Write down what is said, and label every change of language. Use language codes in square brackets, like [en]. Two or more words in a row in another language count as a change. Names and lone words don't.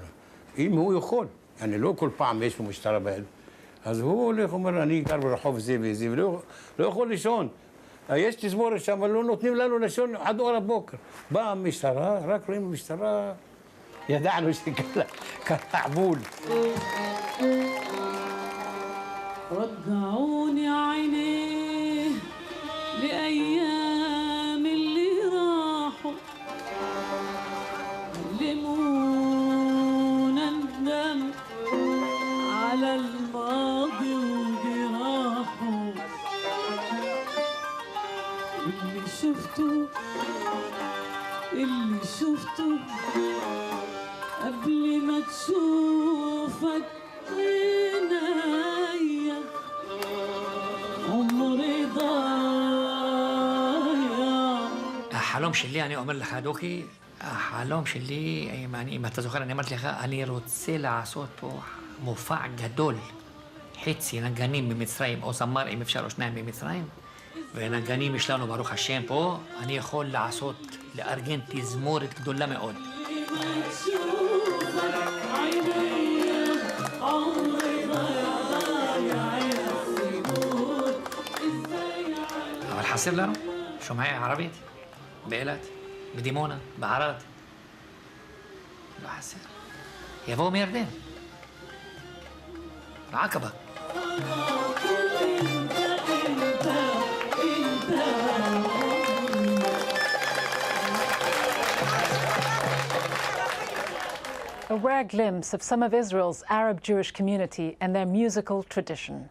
[he] אם הוא יכול, אני לא כל פעם יש לו משטרה ביד. אז הוא הולך, אומר, אני גר ברחוב זה וזה, ולא יכול לישון. יש תזמורת שם, אבל לא נותנים לנו לישון עד אור הבוקר. באה המשטרה, רק רואים המשטרה, ידענו שקרה עבוד. [ar] رجعوني عينيه لأيام اللي راحوا علمونا الندم على الماضي وجراحه اللي شفته قبل ما تشوفك عينيا عمري ضايع. [he] החלום שלי, אני אומר לך, דוקי, החלום שלי, אם אתה זוכר, אני אמרתי לך, אני רוצה לעשות פה מופע גדול, חצי נגנים במצרים, או זמר, אם אפשר, או שניים במצרים, ונגנים יש לנו, ברוך השם, פה, אני יכול לעשות, לארגן תזמורת גדולה מאוד. אבל חסר לנו, שומעי ערבית, באילת, בדימונה, בערד. לא חסר. יבואו מירדן. בעקבה. [en] A rare glimpse of some of Israel's Arab Jewish community and their musical tradition.